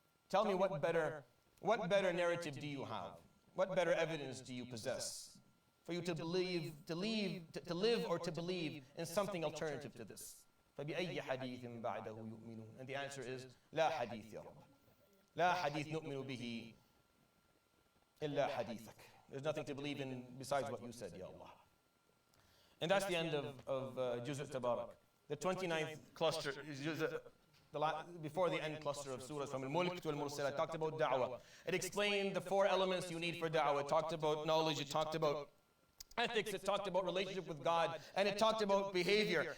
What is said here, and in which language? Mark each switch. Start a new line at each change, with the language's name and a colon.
English: Tell me what better narrative do you have? What better evidence do you possess for you to live or to believe in something alternative to this?
Arabic: فبأي حديث بعده يؤمنون.
English: And the answer is
Arabic: لا حديث يا رب. لا حديث نؤمن به إلا حديثك.
English: There's nothing to believe in besides what you said, Ya Allah. And that's the end of Juz' Tabarak. The 29th cluster is before the end cluster of surahs from Al-Mulk to Al-Mursalat. Talked about da'wah. It explained the 4 elements you need for da'wah. It talked about knowledge. It talked about ethics, it talked about relationship with God, and it talked about behavior.